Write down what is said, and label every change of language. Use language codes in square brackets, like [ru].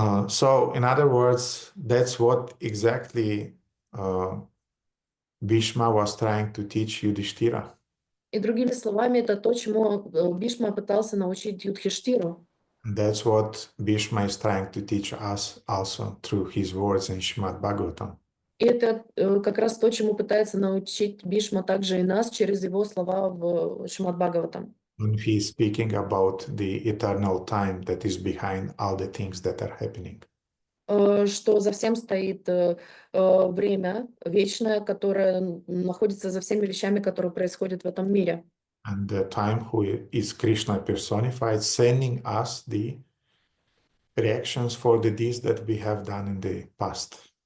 [en] So, in other words, that's what exactly Bhishma was trying to teach Yudhishthira. [ru] И другими словами, это то, чему Бишма пытался научить Юдхиштиру. [en] That's what Bhishma is trying to teach us also through his words in Srimad Bhagavatam. [ru] И это как раз то, чему пытается научить Бишма также и нас через его слова в Шримад Бхагаватам. [en] When he is speaking about the eternal time that is behind all the things that are happening. [ru] Что за всем стоит время вечное, которое находится за всеми вещами, которые происходят в этом мире. [en] And the time who is Krishna personified, sending us the reactions for the deeds that we have done in the past.